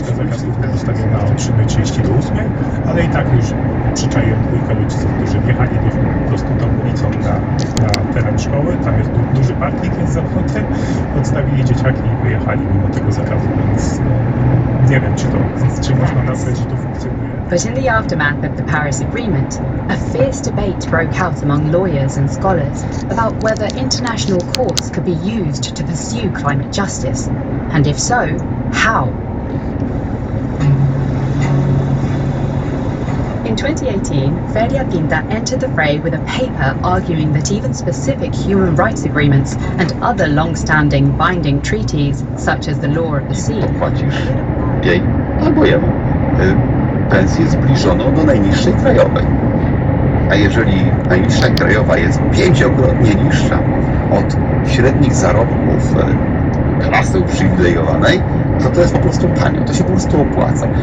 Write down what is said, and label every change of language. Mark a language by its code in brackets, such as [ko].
[pl] Zakazówka zostawiona o 3:38, ale i tak już przyczaiłem dwójkę rodziców, którzy wjechali po prostu tą ulicą na teren szkoły, tam jest duży parking jest zamknięty, odstawili dzieciaki i wyjechali mimo tego zakazu, więc nie wiem, czy można nazwać, że to funkcjonuje. [en] But in the aftermath of the Paris Agreement, a fierce debate broke out among lawyers and scholars about whether international courts could be used to pursue climate justice, and if so, how. In 2018, Feria Pinta entered the fray with a paper arguing that even specific human rights agreements and other long-standing binding treaties, such as the Law of the Sea, [pl] Płacisz jej albo jemu pensję zbliżoną do najniższej krajowej. A jeżeli najniższa krajowa jest 5-krotnie niższa od średnich zarobków klasy uprzywilejowanej, to jest po prostu tanio, to się po prostu opłaca.